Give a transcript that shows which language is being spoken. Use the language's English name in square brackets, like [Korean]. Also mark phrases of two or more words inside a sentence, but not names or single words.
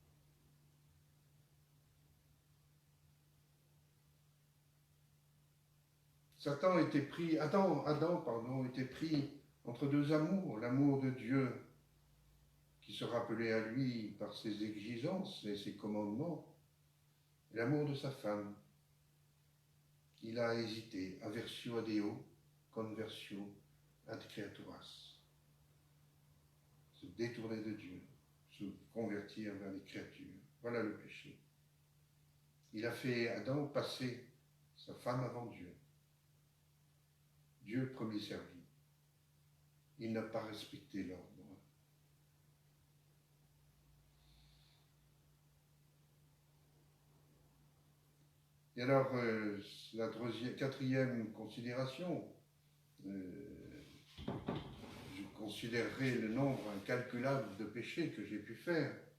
[French] Adam était pris entre deux amours, l'amour de Dieu qui se rappelait à lui par ses exigences et ses commandements, et l'amour de sa femme. Il a hésité, [Latin] aversio ad Deo, conversio ad creaturas. [French] Se détourner de Dieu, se convertir vers les créatures. Voilà le péché. Il a fait Adam passer sa femme avant Dieu. Dieu premier servi. Il n'a pas respecté l'ordre. Et alors, la quatrième considération, je considérerai le nombre incalculable de péchés que j'ai pu faire.